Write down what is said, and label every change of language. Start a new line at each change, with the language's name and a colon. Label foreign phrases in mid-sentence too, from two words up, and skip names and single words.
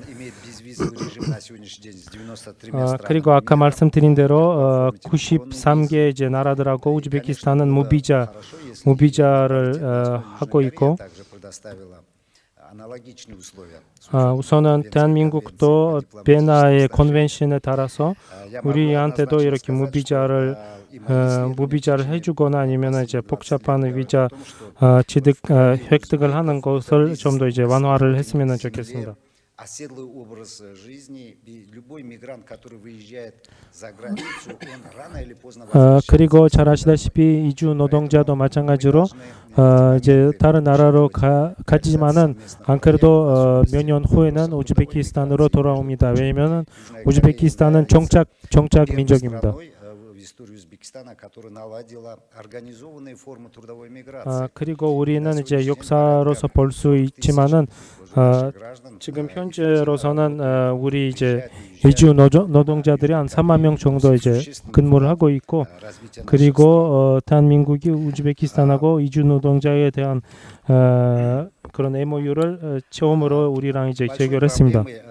Korean: 그리고 아까 말씀드린 대로 93개 이제 나라들하고 우즈베키스탄은 무비자를 하고 있고 우선은 대한민국도 베나의 컨벤션에 따라서 우리한테도 이렇게 무비자를 해주거나 아니면 이제 복잡한 비자 취득 획득을 하는 것을 좀 더 이제 완화를 했으면 좋겠습니다.
Russian: оседлый образ жизни, и любой мигрант, который выезжает за границу, он рано или поздно
Korean: 그리고 잘 아시다시피 이주 노동자도 마찬가지로 이제 다른 나라로 가지만은 안 그래도 몇 년 후에는 우즈베키스탄으로 돌아옵니다. 왜냐면은 우즈베키스탄은 정착 민족입니다. 그리고 우리는 이제 역사로서 볼 수 있지만은 지금 현재로서는 우리 이제 이주 노동자들이 한 3만 명 정도 이제 근무를 하고 있고 그리고 대한민국이 우즈베키스탄하고 이주 노동자에 대한 그런 MOU를 처음으로 우리랑 이제 체결했습니다.